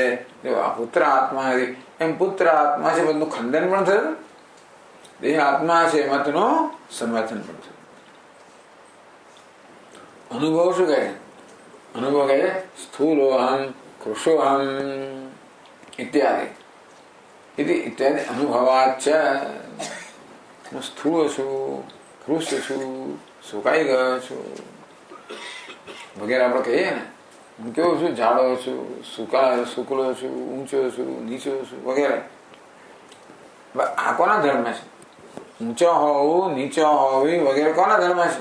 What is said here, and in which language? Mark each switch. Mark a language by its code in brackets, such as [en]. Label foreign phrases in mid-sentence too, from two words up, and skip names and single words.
[gu] પુત્ર આત્મા નથી એમ પુત્ર આત્મા છે બધું ખંડન પણ થયું, દેહ આત્મા છે મતનું સમર્થન પણ થયું. અનુભવ શું કહે? અનુભવ કહે [sa] સ્થૂલોહમ કૃષોહમ. इत्यादि इत्यादि अनुभवाच्च [gu] હું સ્થૂળ છું, કૃષ્ણ છું, સુકાઈ ગયો છું વગેરે આપણે કહીએ ને. હું કેવો છું? જાડો છું, શુક્લો છું, ઊંચો છું, નીચો છું વગેરે. આ કોના ધર્મ છે? ઊંચો હોવું, નીચો હોવી વગેરે કોના ધર્મ છે?